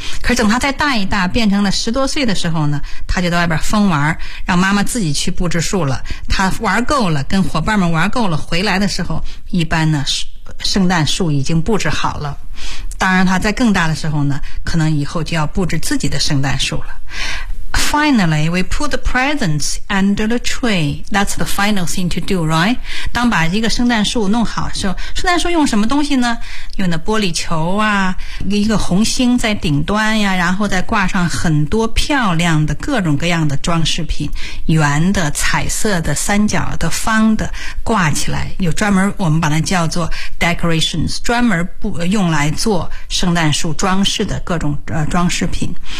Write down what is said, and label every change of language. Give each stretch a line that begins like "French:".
Chinese: 可是等他再大一大，变成了十多岁的时候呢，他就到外边疯玩，让妈妈自己去布置树了。他玩够了，跟伙伴们玩够了，回来的时候，一般呢，圣诞树已经布置好了。当然，他在更大的时候呢，可能以后就要布置自己的圣诞树了。
English: finally, we put the presents under the tree. That's the final thing to do, right?
Chinese: 当把一个圣诞树弄好的时候，圣诞树用什么东西呢？用的玻璃球啊，一个红星在顶端呀，然后再挂上很多漂亮的各种各样的装饰品，圆的、彩色的、三角的、方的，挂起来，有专门我们把它叫做 decorations， 专门不用来做圣诞树装饰的各种装饰品。